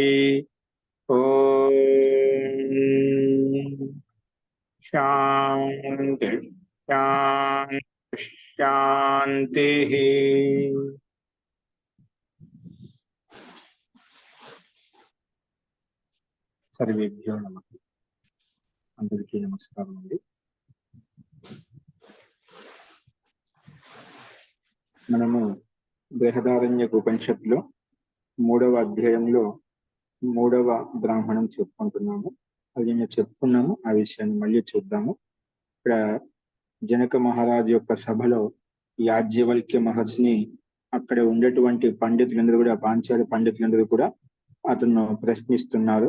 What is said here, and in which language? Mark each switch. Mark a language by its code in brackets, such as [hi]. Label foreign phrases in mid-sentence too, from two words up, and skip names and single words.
[sa] ओम शांति शांति शांति। सर्वेभ्यो नमः। [te] అందరికీ నమస్కారము అండి। మనము బృహదారణ్యక ఉపనిషత్తులో 3వ అధ్యాయంలో 3వ బ్రాహ్మణం చెప్పుకుంటున్నాము. అది నేను చెప్పుకున్నాము, ఆ విషయాన్ని మళ్ళీ చూద్దాము. ఇక్కడ జనక మహారాజు యొక్క సభలో యాజ్ఞవల్క్య మహర్షిని అక్కడ ఉండేటువంటి పండితులందరూ కూడా, పాంచాల పండితులందరూ కూడా అతను ప్రశ్నిస్తున్నారు.